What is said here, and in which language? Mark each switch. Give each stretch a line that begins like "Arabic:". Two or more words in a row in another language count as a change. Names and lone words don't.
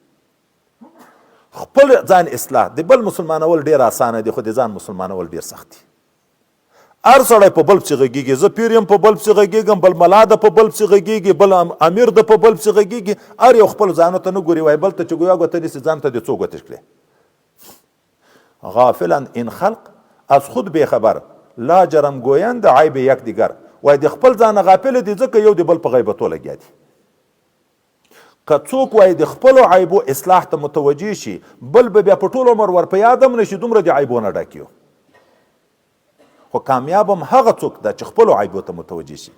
Pashto: خپل ځان اصلاح، د بل مسلمانول ډېر اسانه دي، خو د ځان مسلمانول ډېر سخت دي. هر سړی په بل پسې غږېږي، زه پیر یم په بل پسې غږېږم، بل ملا ده په بل پسې غږېږي، بل امیر ده په بل پسې غږېږي، هر یو خپل ځانو ته نه ګوري، وایي بل ته چې ګویا ګوته نیسي ځان ته دې څو ګوتې کړې.
Persian: غافلا ان خلق از خود بېخبر لا جرم گویند عیب یکدیگر.
Pashto: وایي د خپل ځانه غافل دي ځکه یو د بل په غیبتو لګیا دي. که څوک وایي د خپلو عیبو اصلاح ته متوجه شي، بل به بیا په ټول عمر ور په یاد هم نشي، دومره د عیبو نه ډک یو. خو کامیاب هم هغه څوک ده چې خپلو عیبو ته متوجه شي.